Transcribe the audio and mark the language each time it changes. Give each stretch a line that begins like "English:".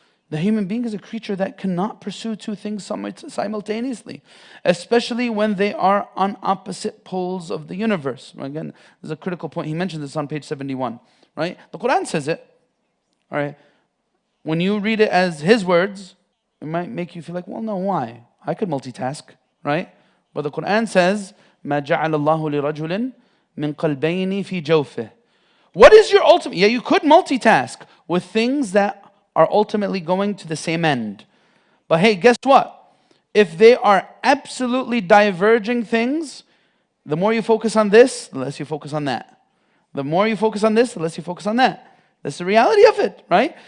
English: The human being is a creature that cannot pursue two things simultaneously, especially when they are on opposite poles of the universe. Again, this is a critical point. He mentioned this on page 71. Right? The Quran says it. All right. When you read it as his words, it might make you feel like, well, no, why? I could multitask, right? But the Quran says,
Arabic: مَا جَعَلَ اللَّهُ لِرَجُلٍ مِّن قَلْبَيْنِ فِي جَوْفِهِ.
English: What is your ultimate? Yeah, you could multitask with things that are ultimately going to the same end. But hey, guess what? If they are absolutely diverging things, the more you focus on this, the less you focus on that. The more you focus on this, the less you focus on that. That's the reality of it, right?